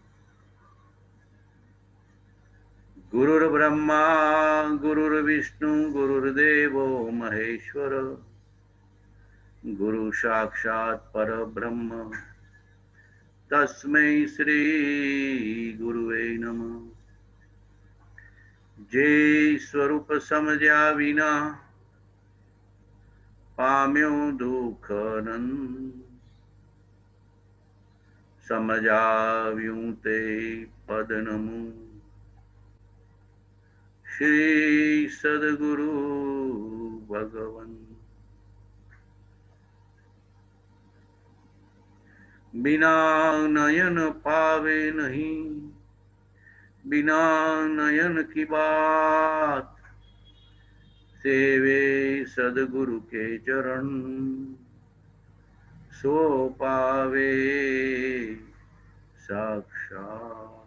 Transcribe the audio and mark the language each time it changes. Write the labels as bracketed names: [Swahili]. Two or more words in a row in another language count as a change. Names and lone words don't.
[Sanskrit] गुरुर्ब्रह्मा गुरुर्विष्णु गुरुर्देवो महेश्वर, गुरु साक्षात् परब्रह्म तस्मै श्री गुरुवे नमः. [Gujarati] જે સ્વરૂપ સમજ્યા વિના પામ્યો દુખ નંદ, समझाव्યું તે પદ નમું. શ્રી સદ્ગુરુ ભગવન. [Hindi] बिना नयन पावे नहीं, बिना नयन की बात, सेवे सद्गुरु के चरण, सो पावे साक्षात.